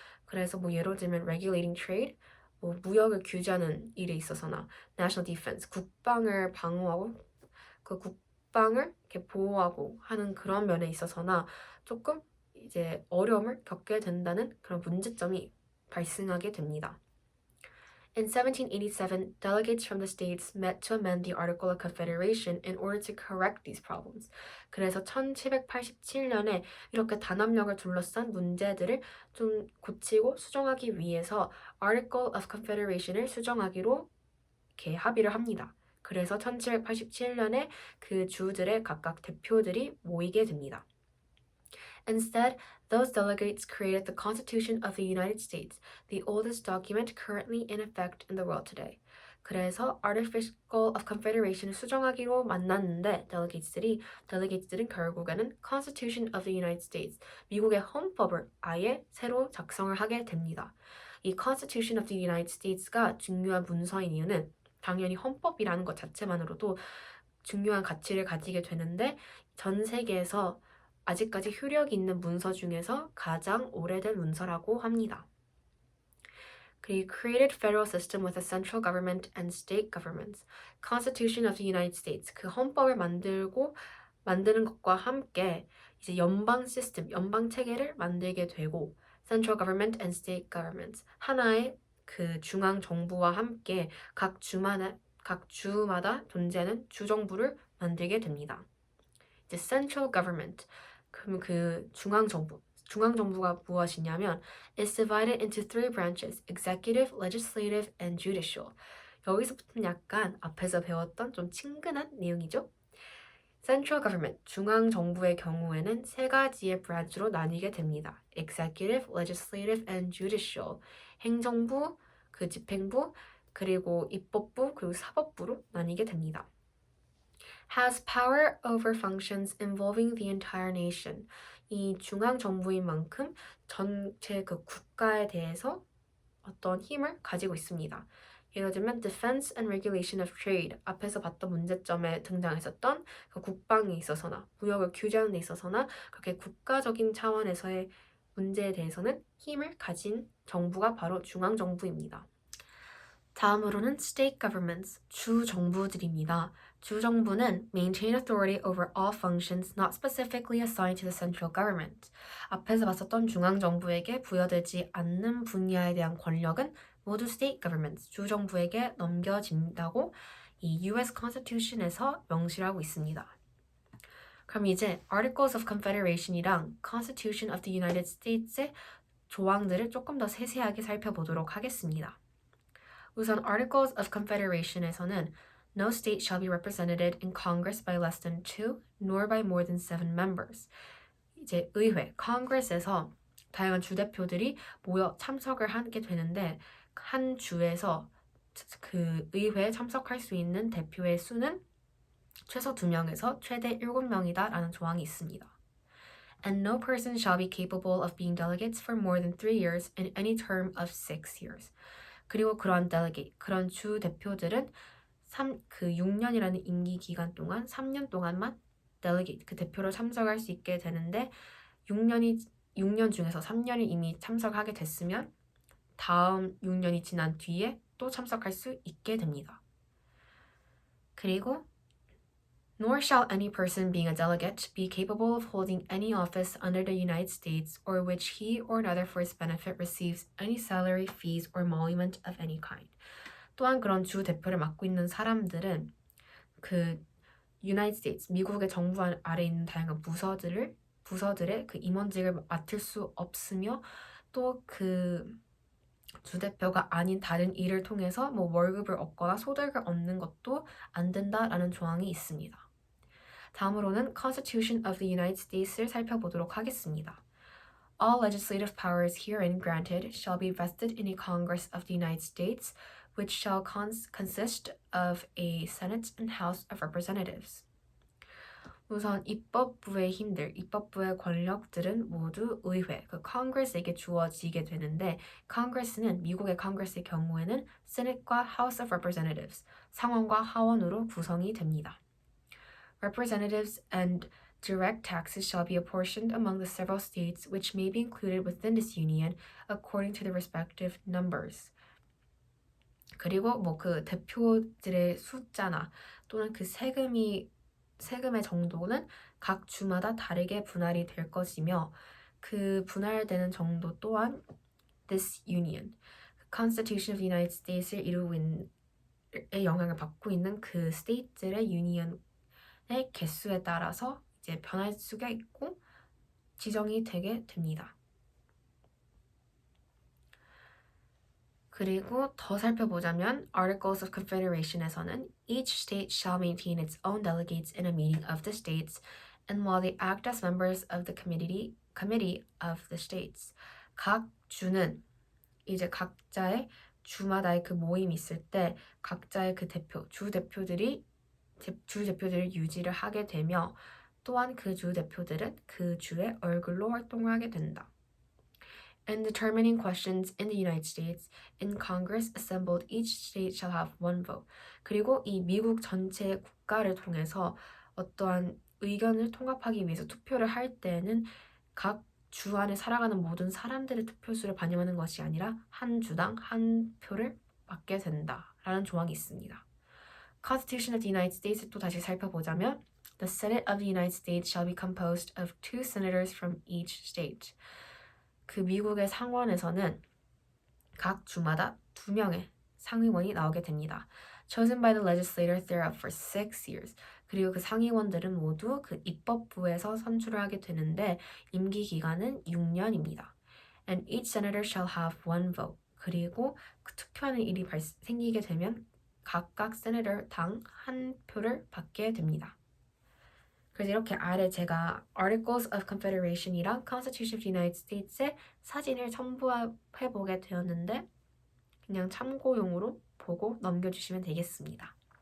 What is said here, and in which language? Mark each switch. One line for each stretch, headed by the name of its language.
Korean: 그래서 뭐 예를 들면
English: regulating trade,
Korean: 뭐 무역을 규제하는 일에 있어서나
English: national defense,
Korean: 국방을 방어하고 그 국방을 이렇게 보호하고 하는 그런 면에 있어서나 조금 이제 어려움을 겪게 된다는 그런 문제점이 발생하게 됩니다.
English: In 1787, delegates from the states met to amend the Article of Confederation in order to correct these problems.
Korean: 그래서 1787년에 이렇게 단합력을 둘러싼 문제들을 좀 고치고 수정하기 위해서 Article of Confederation을 수정하기로 이렇게 합의를 합니다. 그래서 1787년에 그 주들의 각각 대표들이 모이게 됩니다.
English: Instead, those delegates created the Constitution of the United States, the oldest document currently in effect in the world today.
Korean: 그래서 Article of Confederation을 수정하기로 만났는데 delegates들은 결국에는 Constitution of the United States, 미국의 헌법을 아예 새로 작성을 하게 됩니다. 이 Constitution of the United States가 중요한 문서인 이유는 당연히 헌법이라는 것 자체만으로도 중요한 가치를 가지게 되는데 전 세계에서 아직까지 효력이 있는 문서 중에서 가장 오래된 문서라고 합니다.
English: 그리고 created federal system with a central government and state governments. Constitution of the United States.
Korean: 그 헌법을 만드는 것과 함께 이제 연방 시스템, 연방 체계를 만들게 되고
English: central government and state governments.
Korean: 하나의 그 중앙 정부와 함께 각 주마다 존재하는 주정부를 만들게 됩니다.
English: 이제 central government.
Korean: 그럼 그 중앙정부가 무엇이냐면
English: is divided into three branches, executive, legislative, and judicial.
Korean: 여기서부터는 약간 앞에서 배웠던 좀 친근한 내용이죠. Central government, 중앙정부의 경우에는 세 가지의 브랜치로 나뉘게 됩니다.
English: executive, legislative, and judicial.
Korean: 행정부, 그 집행부, 그리고 입법부, 그리고 사법부로 나뉘게 됩니다.
English: has power over functions involving the entire nation.
Korean: 이 중앙 정부인 만큼 전체 그 국가에 대해서 어떤 힘을 가지고 있습니다. 예를 들면
English: defense and regulation of trade
Korean: 앞에서 봤던 문제점에 등장했었던 그 국방에 있어서나 무역을 규제하는 데 있어서나 그렇게 국가적인 차원에서의 문제에 대해서는 힘을 가진 정부가 바로 중앙 정부입니다. 다음으로는 state governments, 주 정부들입니다. 주 정부는
English: maintain authority over all functions not specifically assigned to the central government.
Korean: 앞에서 봤었던 중앙 정부에게 부여되지 않는 분야에 대한 권력은 모두 state governments, 주 정부에게 넘겨진다고 이 US Constitution에서 명시하고 있습니다. 그럼 이제 Articles of Confederation이랑 Constitution of the United States의 조항들을 조금 더 세세하게 살펴보도록 하겠습니다. 우선 Articles of Confederation에서는
English: No state shall be represented in Congress by less than 2, nor by more than 7 members.
Korean: 이제 의회, Congress에서 다양한 주대표들이 모여 참석을 하게 되는데 한 주에서 그 의회에 참석할 수 있는 대표의 수는 최소 2명에서 최대 7명이다 라는 조항이 있습니다.
English: And no person shall be capable of being delegates for more than 3 years in any term of 6 years.
Korean: 그리고 그런 delegate, 그런 주 대표들은 6년이라는 임기 기간 동안 3년 동안만 delegate, 그 대표로 참석할 수 있게 되는데 6년 중에서 3년이 이미 참석하게 됐으면 다음 6년이 지난 뒤에 또 참석할 수 있게 됩니다.
English: 그리고 Nor shall any person being a delegate be capable of holding any office under the United States or which he or another for his benefit receives any salary, fees, or emolument of any kind.
Korean: 또한 그런 주 대표를 맡고 있는 사람들은 그 United States, 미국의 정부 아래 있는 다양한 부서들의 그 임원직을 맡을 수 없으며 또 그 주대표가 아닌 다른 일을 통해서 뭐 월급을 얻거나 소득을 얻는 것도 안 된다라는 조항이 있습니다. 다음으로는 Constitution of the United States를 살펴보도록 하겠습니다.
English: All legislative powers herein granted shall be vested in a Congress of the United States, which shall consist of a Senate and House of Representatives.
Korean: 우선 입법부의 권력들은 모두 의회, 그 Congress에게 주어지게 되는데 Congress는 미국의 Congress의 경우에는 Senate과 House of Representatives, 상원과 하원으로 구성이 됩니다.
English: Representatives and direct taxes shall be apportioned among the several states which may be included within this union according to the respective numbers.
Korean: 그리고 뭐 그 대표들의 숫자나 또는 그 세금의 정도는 각 주마다 다르게 분할이 될 것이며 그 분할되는 정도 또한 this union, Constitution of the United States를 이루고 있는 영향을 받고 있는 그 state들의 union의 개수에 따라서 이제 변할 수가 있고 지정이 되게 됩니다. 그리고 더 살펴보자면
English: Articles of Confederation에서는 Each state shall maintain its own delegates in a meeting of the states, and while they act as members of the committee of the states.
Korean: 각 주는 이제 각자의 주마다의 그 모임이 있을 때 각자의 그 주 대표들을 유지를 하게 되며 또한 그 주 대표들은 그 주의 얼굴로 활동을 하게 된다.
English: In determining questions in the United States, in Congress assembled, each state shall have one vote.
Korean: 그리고 이 미국 전체 국가를 통해서 어떠한 의견을 통합하기 위해서 투표를 할 때에는 각 주 안에 살아가는 모든 사람들의 투표수를 반영하는 것이 아니라 한 주당 한 표를 받게 된다라는 조항이 있습니다.
English: Constitution of the United States을
Korean: 또 다시 살펴보자면
English: The Senate of the United States shall be composed of 2 senators from each state.
Korean: 그 미국의 상원에서는 각 주마다 2명의 상위원이 나오게 됩니다.
English: Chosen by the legislator thereof for 6 years.
Korean: 그리고 그 상위원들은 모두 그 입법부에서 선출을 하게 되는데 임기 기간은 6년입니다.
English: And each senator shall have one vote.
Korean: 그리고 그 투표하는 일이 생기게 되면 각각 세네터당 한 표를 받게 됩니다. 그래서 이렇게 아래 제가 Articles of Confederation이랑 Constitution of the United States의 사진을 첨부해보게 되었는데 그냥 참고용으로 보고 넘겨주시면 되겠습니다.